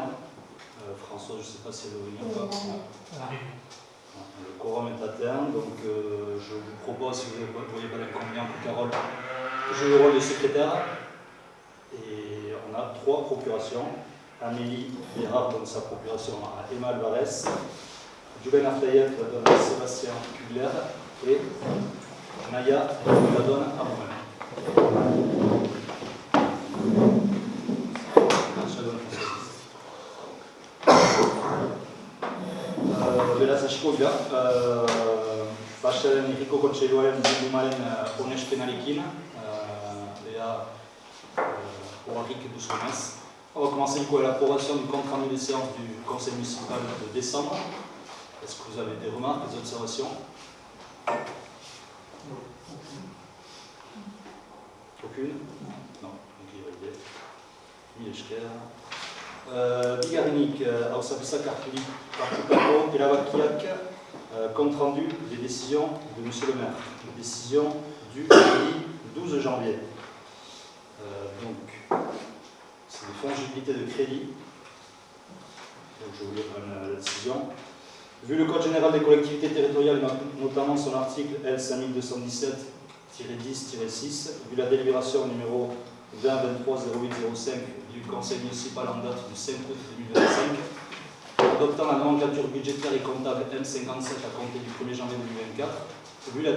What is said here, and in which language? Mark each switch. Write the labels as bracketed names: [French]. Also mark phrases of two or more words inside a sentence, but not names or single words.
[French] François, je ne sais pas si elle veut venir ou pas. Le quorum est atteint, donc je vous propose, si vous ne voyez pas l'inconvénient pour Carole, joue le rôle de secrétaire. Et on a 3 procurations. Amélie Bérard donne sa procuration à Emma Alvarez, Julen Artaïev la donne à Sébastien Kubler et Naya la donne à moi-même. [Basque] Beraz, hasiko dira, Baixaren Herriko Kontseiluaren bildumaren onespenarekin, ea horrik duzunez. [French] On va commencer avec l'approbation du compte rendu des séances du conseil municipal de décembre. Est-ce que vous avez des remarques, des observations? Aucune? Non. Donc il est validé. [Basque] Bigarrenik, hausapezak hartutako erabakiak, [French] compte rendu des décisions de M. le maire. Décision du 12 janvier. Donc, c'est des fongibilités de crédit. Donc, je vous lire la décision. Vu le Code général des collectivités territoriales, notamment son article L5217-10-6, vu la délibération numéro 20-23-08-05 du Conseil municipal en date du 5 août 2025, adoptant la nomenclature budgétaire et comptable M57 à compter du 1er janvier 2024, vu la